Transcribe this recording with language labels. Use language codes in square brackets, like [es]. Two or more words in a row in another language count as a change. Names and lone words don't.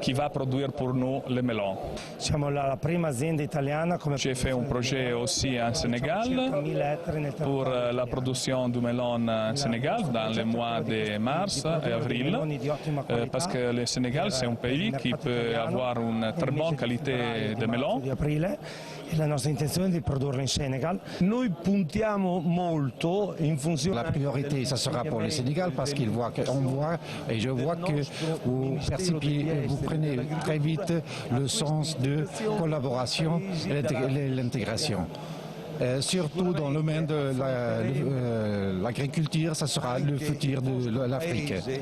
[fr] qui va produire pour nous le melon. J'ai fait un projet aussi en Sénégal pour la production du melon en Sénégal dans les mois de mars et avril, parce que le Sénégal c'est un pays qui peut avoir une très bonne qualité de melon. [it] La nostra intenzione è di produrre in Senegal. Noi puntiamo molto in funzione. [fr] La priorité, ça sera pour le Sénégal parce qu'on voit et je vois que vous prenez très vite le sens de collaboration et l'intégration. Surtout dans le domaine de l'agriculture, ça sera le futur de l'Afrique.